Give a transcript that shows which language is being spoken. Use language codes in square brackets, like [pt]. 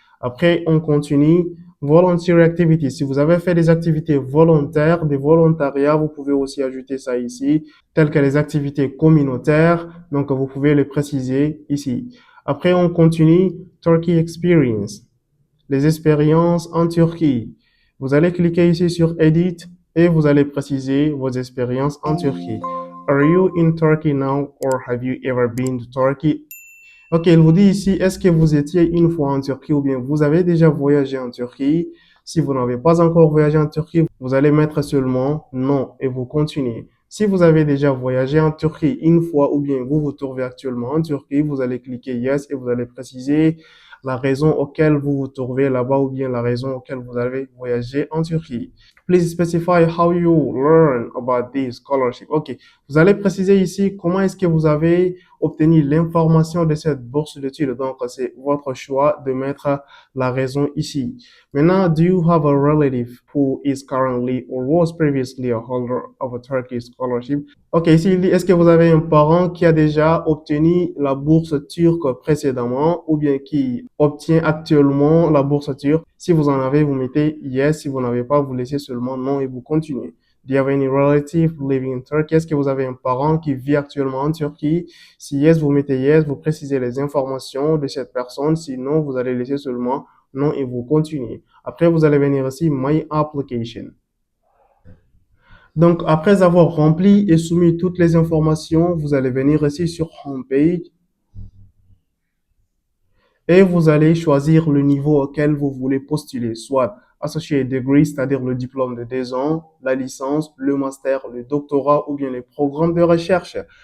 [fr] Après on continue. Volunteer activities. Si vous avez fait des activités volontaires, des volontariats, vous pouvez aussi ajouter ça ici, telles que les activités communautaires. Donc, vous pouvez les préciser ici. Après, on continue Turkey Experience. Les expériences en Turquie. Vous allez cliquer ici sur Edit et vous allez préciser vos expériences en Turquie. [en] Are you in Turkey now or have you ever been to Turkey? [fr] Ok, il vous dit ici, est-ce que vous étiez une fois en Turquie ou bien vous avez déjà voyagé en Turquie? Si vous n'avez pas encore voyagé en Turquie, vous allez mettre seulement non et vous continuez. Si vous avez déjà voyagé en Turquie une fois ou bien vous vous trouvez actuellement en Turquie, vous allez cliquer yes et vous allez préciser la raison auquel vous vous trouvez là-bas ou bien la raison auquel vous avez voyagé en Turquie. [en] Please specify how you learn about this scholarship. [fr] Ok, vous allez préciser ici comment est-ce que vous avez obtenu l'information de cette bourse d'études. Donc, c'est votre choix de mettre la raison ici. Maintenant, [en] do you have a relative who is currently or was previously a holder of a Turkish scholarship? [fr] Ok, ici il dit, est-ce que vous avez un parent qui a déjà obtenu la bourse turque précédemment ou bien qui obtient actuellement la bourse turque? Si vous en avez, vous mettez yes. Si vous n'avez pas, vous laissez seulement non et vous continuez. [en] Do you have any relative living in Turkey? [fr] Est-ce que vous avez un parent qui vit actuellement en Turquie? Si yes, vous mettez yes, vous précisez les informations de cette personne. Sinon, vous allez laisser seulement non et vous continuez. Après, vous allez venir ici, My Application. Donc, après avoir rempli et soumis toutes les informations, vous allez venir ici sur Homepage et vous allez choisir le niveau auquel vous voulez postuler, soit Associate Degree, c'est-à-dire le diplôme de 2 ans, la licence, le master, le doctorat ou bien les programmes de recherche.